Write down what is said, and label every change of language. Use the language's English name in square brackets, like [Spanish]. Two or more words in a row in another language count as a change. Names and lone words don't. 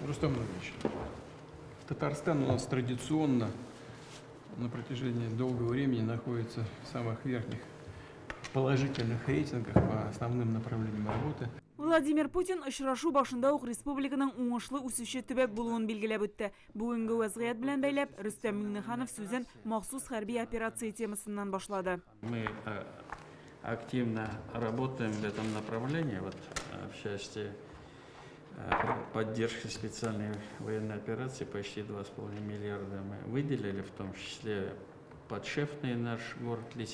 [Russian] Рустам Владимирович, Татарстан у нас традиционно на протяжении долгого времени находится в самых верхних положительных рейтингах по основным направлениям работы. [Tatar] Владимир Путин очрашу башында ук республиканың уңышлы үсүшү төбәк булуын билгеләп үтте. Бүгенге вазгыять белән бәйләп Рөстәм Миңнеханов сүзен махсус хәрби операция темасыннан башлады. [Russian] Мы активно работаем в этом направлении, вот в части поддержки специальной военной операции почти 2,5 миллиарда мы выделили, в том числе подшефный наш город Лисичанск.